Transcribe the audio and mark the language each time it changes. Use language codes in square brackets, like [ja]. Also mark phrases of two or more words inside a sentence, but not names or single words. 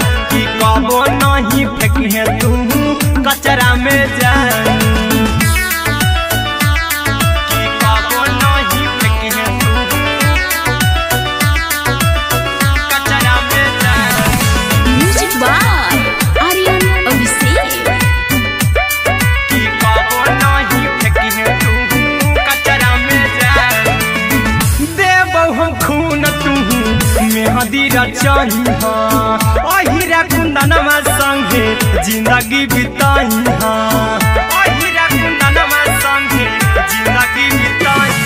[mag] की कबो नहीं फेंके तू कचरा में जानू, की कबो नहीं फेंके तू कचरा में जानू। [en] music by आर्यन अभिषेक। [mag] की कबो नहीं फेंके तू कचरा में जानू। देबौ हम खून तू मेहदी रचही, अहिरा कुंदनमा संगे जिंदगी बिताई। अहिरा कुंदनमा संगे जिंदगी बिताई।